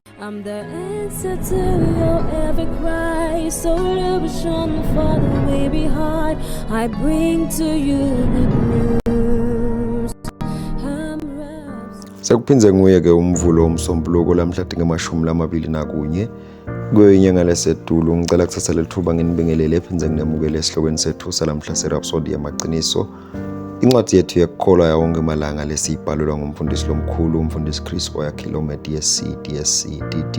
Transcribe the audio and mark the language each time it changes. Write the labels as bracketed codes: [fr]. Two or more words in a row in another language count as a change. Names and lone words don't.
[en] I'm the answer to your every cry. Solution for the way behind. I bring to you good news. [ss] Sekuphinze nguye ke umvulo womsombuluko lamhlanje nge-21 kwenyanga lesedulu. Ngicela kuthatha lethuba nginibingelele ephinze nginemukele esihlokweni sethu salamhla serhapsodi yamaqiniso. Incwadi yethu yekukholwa yawonke amalanga lesiyibhalelwa ngumfundisi lomkhulu umfundisi Chris Oyakhilome DSC DD.